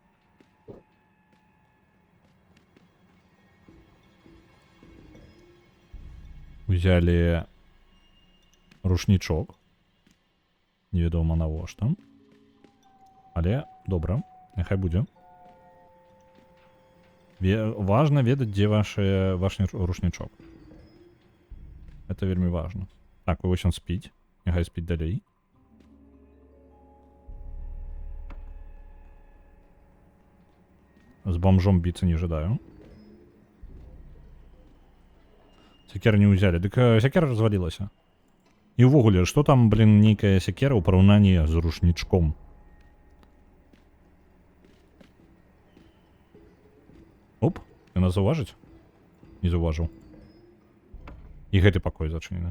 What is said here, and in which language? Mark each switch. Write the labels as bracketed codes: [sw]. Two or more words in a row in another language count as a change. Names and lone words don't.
[ru] Взяли рушничок. [be] Невідомо навошта. Але добра, няхай будзе. Важно ведаць, дзе ваш рушничок. Это вельмі важно. Так, вось он спіць. Няхай спіць далей. [ru] С бомжом биться не ожидаю. Секера не взяли. [be] Дык секера развалілася. І ўвогуле, што там, блин, нейкая секера ў параўнанні з рушнічком? Оп, яна заўважыць? Не заўважыў. І гэты пакой зачынены.